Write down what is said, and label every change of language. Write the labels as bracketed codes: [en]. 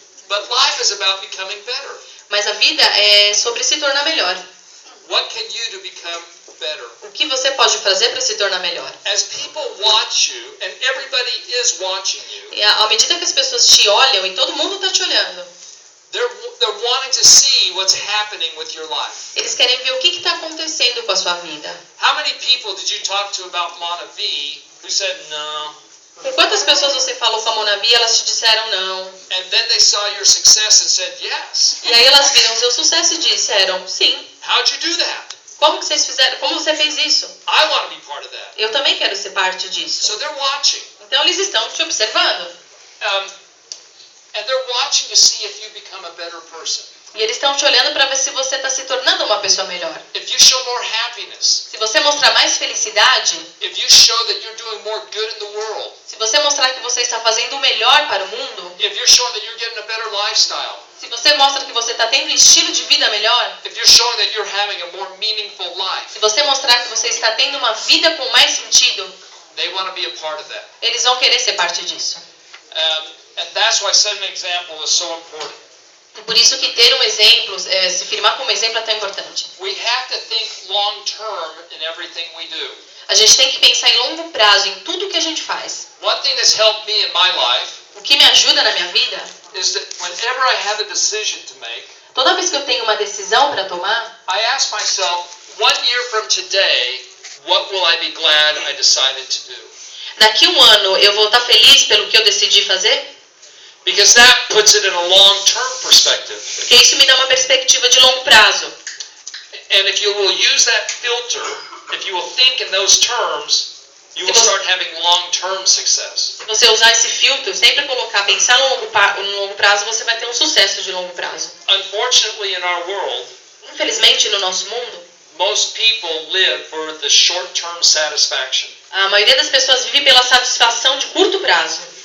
[en] but life is about becoming better. [pt] Mas a vida é sobre se tornar melhor. [en] What can you do to become better? [pt] O que você pode fazer para se tornar melhor? [en] As people watch you, and everybody is watching you, [pt] E à medida que as pessoas te olham, e todo mundo está te olhando, [en] they're wanting to see what's happening with your life. [pt] eles querem ver o que está acontecendo com a sua vida. [en] How many people did you talk to about Monavi who said no? [pt] Com quantas pessoas você falou com a Monavi e elas te disseram não? [en] And then they saw your success and said yes. [pt] E aí elas viram o seu sucesso e disseram sim. [en] How'd you do that? [pt] Como que vocês fizeram? Como você fez isso? [en] I want to be part of that. [pt] Eu também quero ser parte disso. [en] So they're watching. [pt] Então eles estão te observando. [en] And they're watching to see if you become a better person. [pt] E eles estão te olhando para ver se você está se tornando uma pessoa melhor. [en] If you show more happiness, [pt] Se você mostrar mais felicidade, [en] if you show that you're doing more good in the world, [pt] se você mostrar que você está fazendo o melhor para o mundo, [en] if you're showing that you're getting a better lifestyle, [pt] se você mostra que você está tendo um estilo de vida melhor, [en] if you're showing that you're having a more meaningful life, [pt] se você mostrar que você está tendo uma vida com mais sentido, [en] they want to be a part of that. [pt] eles vão querer ser parte disso. [en] And that's why setting an example is so important. [pt] E por isso que ter um exemplo, se firmar como exemplo é tão importante. [en] We have to think long term in everything we do. [pt] A gente tem que pensar em longo prazo em tudo que a gente faz. [en] One thing that's helped me in my life [pt] O que me ajuda na minha vida, [en] is that whenever I have a decision to make, [pt] toda vez que eu tenho uma decisão para tomar, [en] I ask myself, 1 year from today, what will I be glad I decided to do? [pt] daqui um ano eu vou estar feliz pelo que eu decidi fazer? [en] Because that puts it in a long-term perspective. [pt] Porque isso me dá uma perspectiva de longo prazo. [en] And if you will use that filter, if you will think in those terms, you will start having long-term success. [pt] Se você usar esse filtro, sempre pensar no longo prazo, você vai ter um sucesso de longo prazo. [en] Unfortunately, in our world, [pt] Infelizmente, no nosso mundo, [en] most people live for the short-term satisfaction. [pt] a maioria das pessoas vive pela satisfação de curto prazo.